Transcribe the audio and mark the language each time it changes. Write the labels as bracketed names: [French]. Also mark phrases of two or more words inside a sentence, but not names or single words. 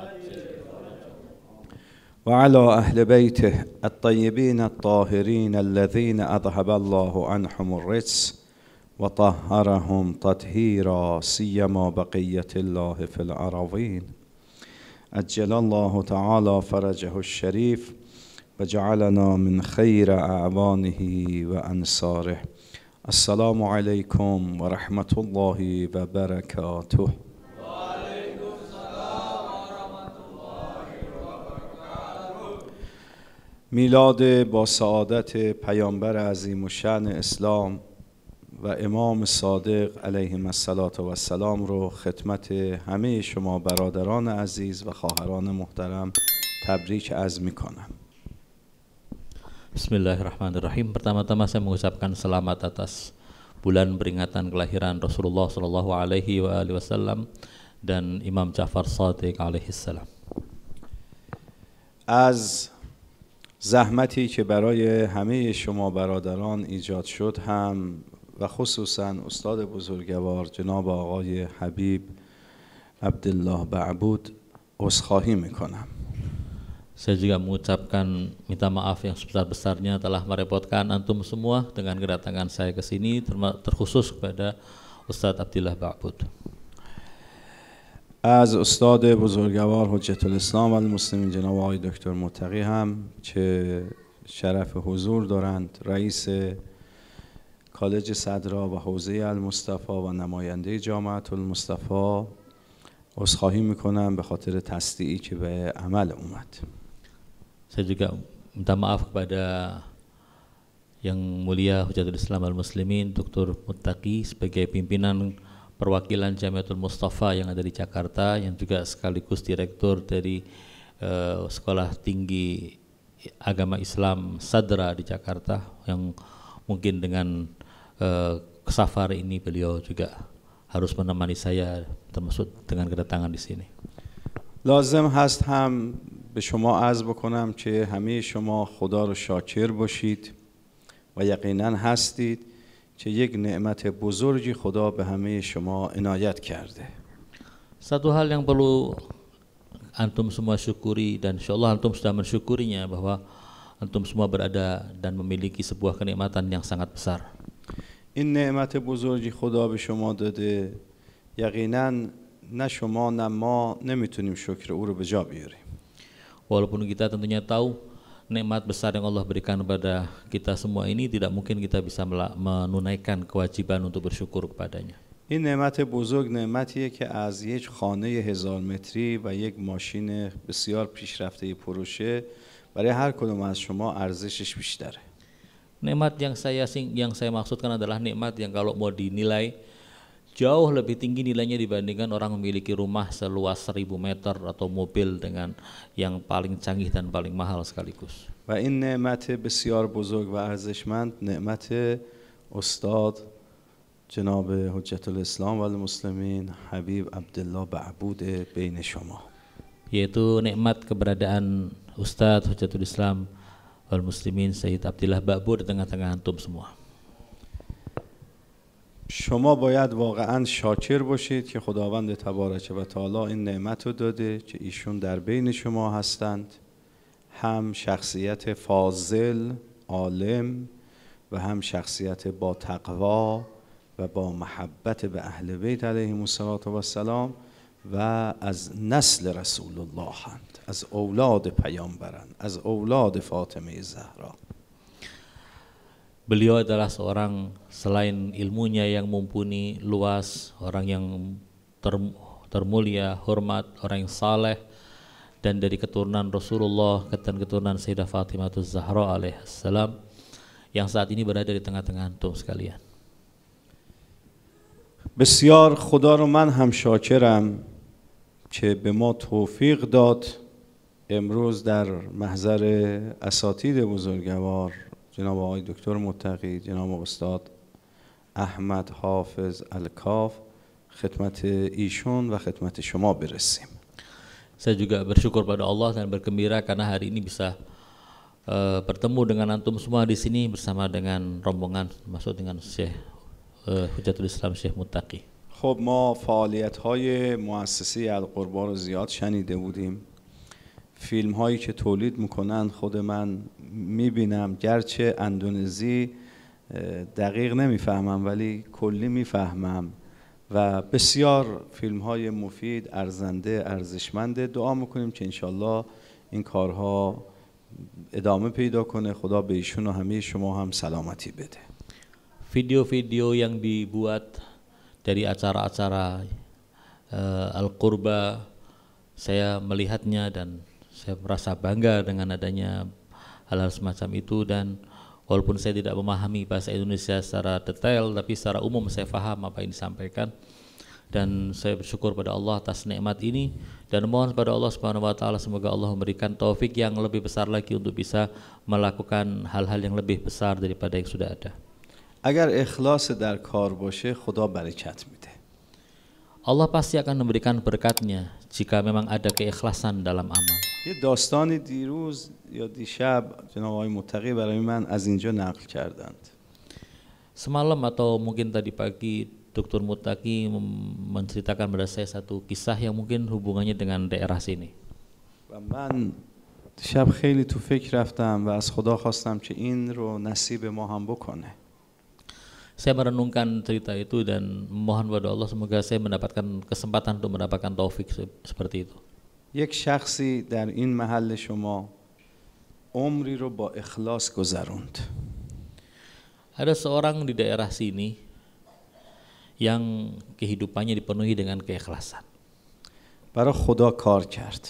[Arabic] وعلى أهل بيته الطيبين الطاهرين الذين أذهب الله عنهم الرجس وطهرهم تطهيرا سيما بقية الله في الأراضين أجل الله تعالى فرجه الشريف وجعلنا من خير أعوانه وأنصاره السلام عليكم ورحمة الله وبركاته. وعليكم السلام ورحمة الله وبركاته. [Persian] میلاد با سعادت پیامبر عظیم الشأن اسلام و امام صادق [Arabic] علیهم السلام [Persian] رو خدمت همه شما برادران عزیز و خواهران محترم تبریک عرض میکنم. [Indonesian] Bismillahirrahmanirrahim. Pertama-tama saya mengucapkan selamat atas bulan peringatan kelahiran Rasulullah [Arabic] صلى الله عليه وسلم [Indonesian] dan Imam Ja'far Shadiq [Arabic] عليه السلام. [Persian] از زحمتی که برای همه شما برادران ایجاد شد هم و خصوصا استاد بزرگوار جناب آقای حبیب عبدالله بعبود عذرخواهی میکنم. [Indonesian] Saya juga mengucapkan minta maaf yang sebesar-besarnya telah merepotkan antum semua dengan kedatangan saya ke sini, terkhusus kepada Ustadz Abdillah Ba'bud. [Persian] از استاد بزرگوار حجت الاسلام و المسلمین جناب آقای دکتر متقی هم که شرف حضور دارند، رئیس کالج صدرا و حوزه المصطفى و نماینده جامعة المصطفى عذرخواهی میکنم به خاطر تصدیعی که به عمل اومد. [Indonesian] Saya juga minta maaf kepada Yang Mulia Hujatul Islam al-Muslimin Dr. Muttaqi sebagai pimpinan perwakilan Jamiatul Mustafa yang ada di Jakarta, yang juga sekaligus direktur dari Sekolah Tinggi Agama Islam Sadra di Jakarta, yang mungkin dengan safar ini beliau juga harus menemani saya termasuk dengan kedatangan di sini. [Persian] لازم هست هم به شما عرض بکنم که همه شما خدا رو شاکر باشید و یقینا هستید که یک نعمت بزرگی خدا به همه شما عنایت کرده. [Indonesian] Satu hal yang perlu antum semua syukuri, dan insyaallah antum sudah mensyukurinya, bahwa antum semua berada dan memiliki sebuah kenikmatan yang sangat besar. [Persian] این نعمت بزرگی خدا به شما داده، یقینا نه شما نه ما نمیتونیم شکر او رو به جا بیاریم. [Indonesian] Walaupun kita tentunya tahu nikmat besar yang Allah berikan kepada kita semua ini, tidak mungkin kita bisa menunaikan kewajiban untuk bersyukur kepadanya. [Persian] این نعمت بزرگ نعمتیه که از یک خانه 1000 متری و یک ماشین بسیار پیشرفته پروشه برای هر کدوم از شما ارزشش بیشتره. [Indonesian] Nikmat yang saya maksudkan adalah nikmat yang kalau mau dinilai jauh lebih tinggi nilainya dibandingkan orang memiliki rumah seluas 1000 meter atau mobil dengan yang paling canggih dan paling mahal sekaligus. [Persian] و این نعمت بسیار بزرگ و ارزشمند نعمت استاد جناب حجت الاسلام و المسلمین حبیب عبدالله بعبود بین شما. [Indonesian] Yaitu nikmat keberadaan Ustadz Hujatul Islam wal Muslimin Sayyid Abdillah Ba'bud di tengah-tengah antum semua. [Persian] شما باید واقعا شاکر باشید که خداوند [Arabic] تبارک و تعالی [Persian] این نعمت رو داده که ایشون در بین شما هستند، هم شخصیت فاضل عالم و هم شخصیت با تقوا و با محبت به اهل بیت [Arabic] علیهم السلام [Persian] و از نسل رسول الله هستند، از اولاد پیامبرند، از اولاد فاطمه زهرا. [Indonesian] Beliau adalah seorang, selain ilmunya yang mumpuni luas, orang yang termulia, hormat, orang yang saleh, dan dari keturunan Rasulullah dan keturunan Sayyidah Fatimah Zahra alaihissalam yang saat ini berada di tengah-tengah antum sekalian. [Persian] بسیار خدا رو من هم شاکرم که به ما توفیق داد امروز در محضر اساتید بزرگوار جناب آقای دکتر متقی، جناب استاد احمد حافظ الکاف خدمت ایشون و خدمت شما برسیم. [Indonesian] Saya juga bersyukur pada Allah dan bergembira karena hari ini bisa bertemu dengan antum semua di sini bersama dengan rombongan, maksud dengan Syekh Hujatul Islam Syekh Muttaqi. [Persian] خب ما فعالیت‌های مؤسسه القربا رو زیاد شنیده بودیم. فیلم هایی که تولید میکنن خود من میبینم، گرچه اندونزی دقیق نمیفهمم ولی کلی میفهمم و بسیار فیلم های مفید، ارزنده، ارزشمنده. دعا میکنیم که انشالله این کارها ادامه پیدا کنه. خدا به ایشون و همه شما هم سلامتی بده. [Indonesian] Video-video yang dibuat dari acara-acara Al-Qurba, saya melihatnya dan saya merasa bangga dengan adanya hal-hal semacam itu, dan walaupun saya tidak memahami bahasa Indonesia secara detail, tapi secara umum saya paham apa yang disampaikan, dan saya bersyukur pada Allah atas nikmat ini dan mohon kepada Allah [Arabic] سبحانه وتعالى [Indonesian] semoga Allah memberikan taufik yang lebih besar lagi untuk bisa melakukan hal-hal yang lebih besar daripada yang sudah ada. [Persian] اگر اخلاص در کار باشه خدا برکت میده. [Indonesian] Allah pasti akan memberikan berkatnya jika memang ada keikhlasan dalam amal. [Persian] یه داستانی دیروز یا دیشب جناب آقای متقی برای من از اینجا نقل کردند. [Indonesian] Semalam atau mungkin tadi pagi Dr. Muttaqi menceritakan pada saya satu kisah yang mungkin hubungannya dengan daerah sini. [Persian] و من شب خیلی تو فکر رفتم و از خدا خواستم که این رو نصیب ما هم بکنه. [Indonesian] Saya merenungkan cerita itu dan mohon pada Allah semoga saya mendapatkan kesempatan untuk mendapatkan taufik seperti itu. [Persian] یک شخصی در این محل شما عمری رو با اخلاص گذروند. [Indonesian] Ada seorang di daerah sini yang kehidupannya dipenuhi dengan keikhlasan. [Persian] برای خدا کار کرد.